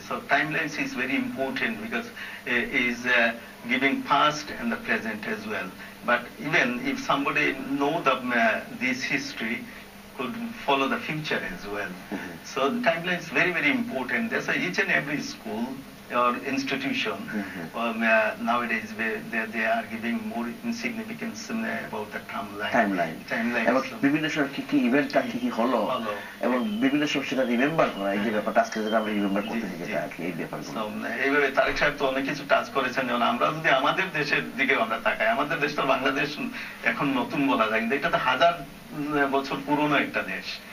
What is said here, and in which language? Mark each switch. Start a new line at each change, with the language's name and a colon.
English: So timelines is very important because is giving past and the present as well. But even if somebody know this history, could follow the future as well. So the timeline is very, very important. That's why each and every school or institution nowadays they are giving more significance about the timeline.
Bangla: এবং বিভিন্ন সময় কি কি ইভেন্টটা কি কি হলো এবং বিভিন্ন সময় সেটা রিমেম্বার করা, এই যে ব্যাপারটা আজকে যেটা আমরা রিমেম্বার করতেছি যেটা আর কি, এই ব্যাপারগুলো এইভাবে তারেক সাহেব তো অনেক কিছু টাচ করেছেন। যেমন আমরা যদি আমাদের দেশের দিকে আমরা তাকাই, আমাদের দেশ তো বাংলাদেশ এখন নতুন বলা যায়, কিন্তু এটা তো হাজার বছর পুরনো একটা দেশ।